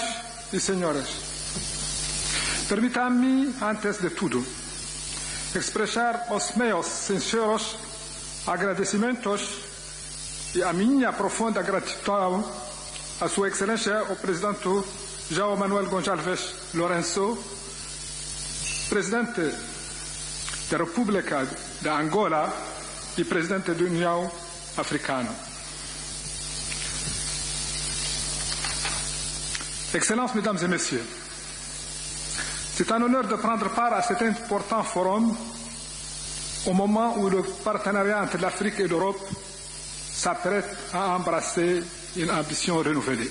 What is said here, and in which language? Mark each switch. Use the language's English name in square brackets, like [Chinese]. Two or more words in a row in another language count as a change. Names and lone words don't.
[Portuguese] e senhores, permitam-me, antes de tudo, expressar os meus sinceros agradecimentos e a minha profunda gratidão à Sua Excelência, o Presidente Joao Gonçalves Lourenço, Presidente da República da Angola e Presidente da União Africana. [French] Excellences, Mesdames et Messieurs, c'est un honneur de prendre part à cet important forum au moment où le partenariat entre l'Afrique et l'Europe s'apprête à embrasser une ambition renouvelée.